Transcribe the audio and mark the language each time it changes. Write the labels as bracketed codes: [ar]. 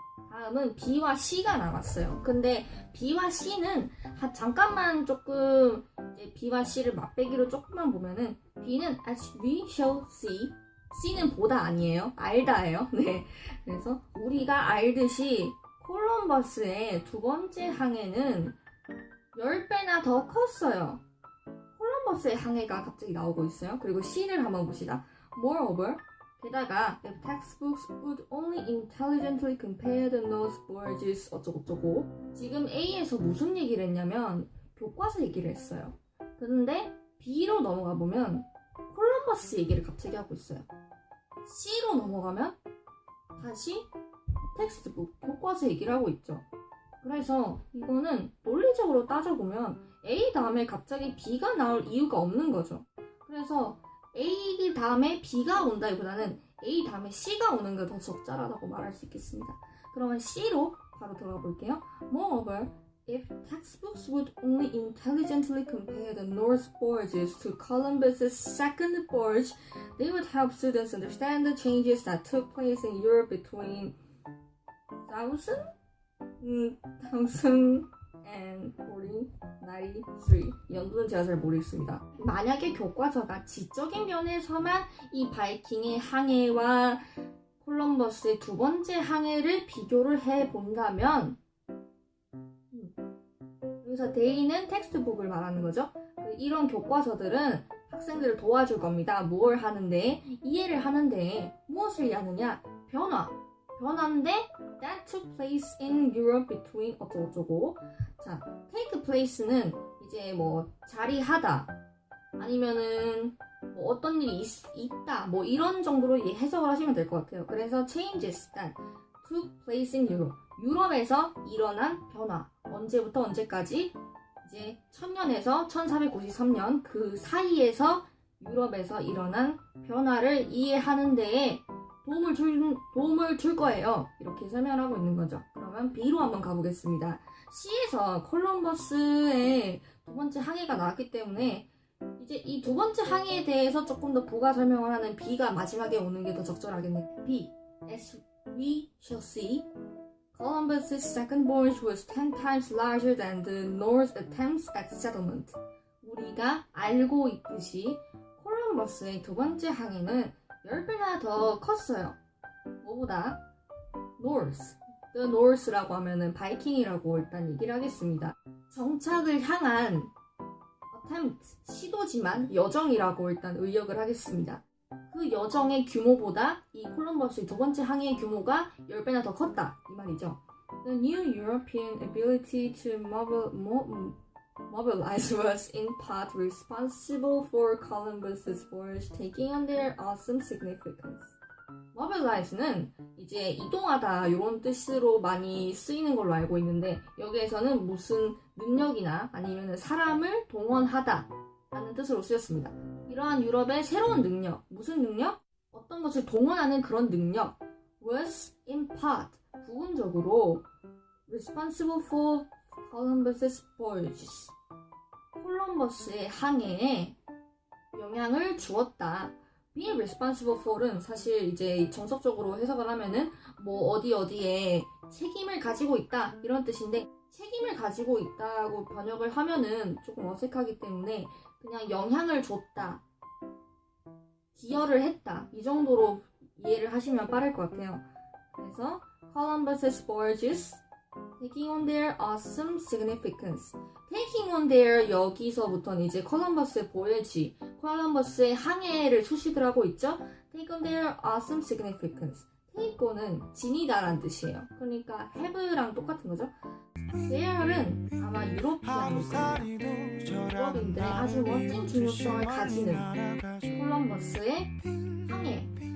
[ko] 다음은 B와 C가 남았어요. 근데 B와 C는 잠깐만 조금 이제 B와 C를 맛배기로 조금만 보면은 B는 [en] as we shall see, [ko] C는 보다 아니에요. 알다예요. 네. 그래서 우리가 알듯이 콜럼버스의 두 번째 항해는 10배나 더 컸어요. 콜럼버스의 항해가 갑자기 나오고 있어요. 그리고 C를 한번 봅시다. [en] Moreover, [ko] 게다가 [en] if textbooks would only intelligently compare the nose voyages [ko] 어쩌고저쩌고, 지금 A에서 무슨 얘기를 했냐면 교과서 얘기를 했어요. 그런데 B로 넘어가 보면 콜럼버스 얘기를 갑자기 하고 있어요. C로 넘어가면 다시 텍스트북, 교과서 얘기를 하고 있죠. 그래서 이거는 논리적으로 따져보면 A 다음에 갑자기 B가 나올 이유가 없는 거죠. 그래서 A 다음에 B가 온다기보다는 A 다음에 C가 오는 게 더 적절하다고 말할 수 있겠습니다. 그러면 C로 바로 들어가 볼게요. [en] Moreover, if textbooks would only intelligently compare the North voyages to Columbus's second voyage, they would help students understand the changes that took place in Europe between 1000 and 1493. [ko] 연도는 제가 잘 모르겠습니다. 만약에 교과서가 지적인 면에서만 이 바이킹의 항해와 콜럼버스의 두 번째 항해를 비교를 해본다면, 여기서 데이는 텍스트북을 말하는 거죠. 이런 교과서들은 학생들을 도와줄 겁니다. 뭘 하는데? 이해를 하는데 무엇을 이해하느냐? 변화인데 [en] that took place in Europe between [ko] 어쩌고저쩌고. 자, take place는 이제 뭐 자리하다, 아니면은 뭐 어떤 일이 있다, 뭐 이런 정도로 해석을 하시면 될 것 같아요. 그래서 [en] changes that took place in Europe, [ko] 유럽에서 일어난 변화, 언제부터 언제까지, 이제 1000년에서 1493년 그 사이에서 유럽에서 일어난 변화를 이해하는 데에 도움을 줄 거예요. 이렇게 설명하고 있는 거죠. 그러면 B로 한번 가보겠습니다. C에서 콜럼버스의 두 번째 항해가 나왔기 때문에 이제 이 두 번째 항해에 대해서 조금 더 부가 설명을 하는 B가 마지막에 오는 게 더 적절하겠네요. [en] B, as we shall see, Columbus's second voyage was 10 times larger than the North's attempts at settlement. [ko] 우리가 알고 있듯이 콜럼버스의 두 번째 항해는 10배나 더 컸어요. 뭐보다? North. The North라고 하면은 바이킹이라고 일단 얘기를 하겠습니다. 정착을 향한 attempt, 시도지만 여정이라고 일단 의역을 하겠습니다. 그 여정의 규모보다 이 콜럼버스의 두 번째 항해의 규모가 10배나 더 컸다, 이 말이죠. [en] The new European ability to mobilize was in part responsible for Columbus's voyage taking on their awesome significance. [ko] mobilize는 이제 이동하다 이런 뜻으로 많이 쓰이는 걸로 알고 있는데, 여기에서는 무슨 능력이나 아니면 사람을 동원하다 라는 뜻으로 쓰였습니다. 이러한 유럽의 새로운 능력, 무슨 능력? 어떤 것을 동원하는 그런 능력 [en] was in part, [ko] 부분적으로 [en] responsible for Columbus's voyages, [ko] 콜럼버스의 항해에 영향을 주었다. [en] Being responsible for [ko] 은 사실 이제 정석적으로 해석을 하면은 뭐 어디에 책임을 가지고 있다 이런 뜻인데, 책임을 가지고 있다고 번역을 하면은 조금 어색하기 때문에 그냥 영향을 줬다, 기여를 했다, 이 정도로 이해를 하시면 빠를 것 같아요. 그래서 [en] Columbus's voyages taking on their awesome significance. taking on their, [ko] 여기서부터는 이제 콜럼버스의 voyage, 콜럼버스의 항해를 수식을 하고 있죠. [en] take on their awesome significance. [ko] take on은 지니다라는 뜻이에요. 그러니까 have랑 똑같은 거죠. there은 아마 유로피안일 겁니다. 유럽인들의 아주 멋진 중요성을 가지는 콜럼버스의 항해.